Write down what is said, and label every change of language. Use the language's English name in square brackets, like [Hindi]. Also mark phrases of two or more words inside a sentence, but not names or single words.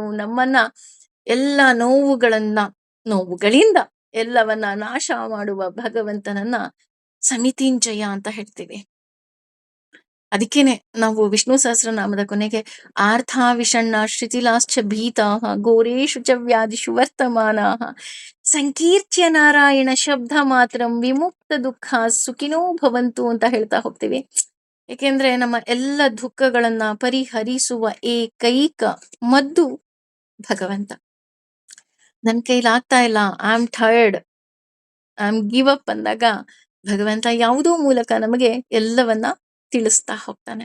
[Kannada] ನಮ್ಮನ್ನ ಎಲ್ಲ ನೋವುಗಳಿಂದ ಎಲ್ಲವನ್ನ ನಾಶ ಮಾಡುವ ಭಗವಂತನನ್ನ ಸಮಿತಿಂಜಯ ಅಂತ ಹೇಳ್ತೀವಿ. ಅದಕ್ಕೇನೆ ನಾವು ವಿಷ್ಣು ಸಹಸ್ರನಾಮದ ಕೊನೆಗೆ [Sanskrit] ಆರ್ಥ ವಿಷಣ್ಣ ಶಿಥಿಲಾಶ್ಚ ಭೀತಾಃ ಘೋರೇಷು ಚ ವ್ಯಾಧಿಷು ವರ್ತಮಾನಾಃ ಸಂಕೀರ್ಚ್ಯ ನಾರಾಯಣ ಶಬ್ದ ಮಾತ್ರಂ ವಿಮುಕ್ತ ದುಃಖ ಸುಖಿನೋ ಭವಂತು [Kannada] ಅಂತ ಹೇಳ್ತಾ ಹೋಗ್ತೀವಿ. ಏಕೆಂದ್ರೆ ನಮ್ಮ ಎಲ್ಲ ದುಃಖಗಳನ್ನ ಪರಿಹರಿಸುವ ಏಕೈಕ ಮದ್ದು ಭಗವಂತ. ನನ್ ಕೈಲಾಗ್ತಾ ಇಲ್ಲ, [English] I am tired, I am give up [Kannada] ಅಂದಾಗ ಭಗವಂತ ಯಾವುದೋ ಮೂಲಕ ನಮಗೆ ಎಲ್ಲವನ್ನ ತಿಳಿಸ್ತಾ ಹೋಗ್ತಾನೆ.